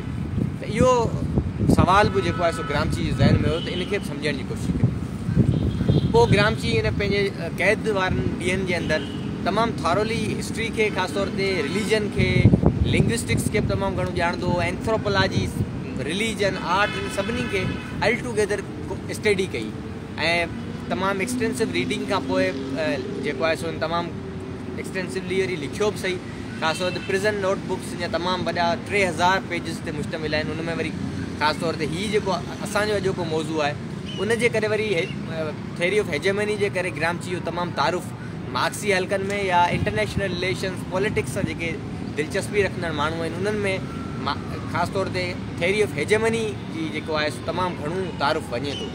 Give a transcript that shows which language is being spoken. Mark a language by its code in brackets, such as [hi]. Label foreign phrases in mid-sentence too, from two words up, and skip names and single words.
[sd] त इहो सवाल बि जेको आहे सो ग्रामची जे ज़हन में हुयो त इनखे बि सम्झण जी कोशिशि कई। पोइ ग्रामची इन पंहिंजे क़ैद वारनि ॾींहंनि जे अंदरि तमामु थॉरोली हिस्ट्री खे ख़ासि तौर ते रिलीजन खे लिंग्विस्टिक्स खे बि तमामु घणो ॼाणंदो, [en] anthropology religion art [sd] इन सभिनी खे [en] all together study [sd] कई ऐं तमामु [en] extensive reading [sd] खां पोइ जेको आहे सो तमामु एक्सटेंसिवली वरी लिखियो बि सही। ख़ासि तौर ते प्रिज़न नोटबुक्स जा तमामु वॾा 3000 पेजिस ते मुश्तमिल आहिनि। उन में वरी ख़ासि तौर ते हीअ जेको असांजो अॼोको मौज़ू आहे उनजे करे वरी [en] theory of hegemony [sd] जे करे ग्रामची जो तमामु तारुफ़ मार्क्सी हल्कनि में या [en] international relations politics [sd] सां जेके दिलचस्पी रखंदड़ माण्हू आहिनि उन्हनि में ख़ासि तौर ते [en] theory of hegemony [sd] जी जेको आहे तमामु घणो तारुफ़ वञे थो।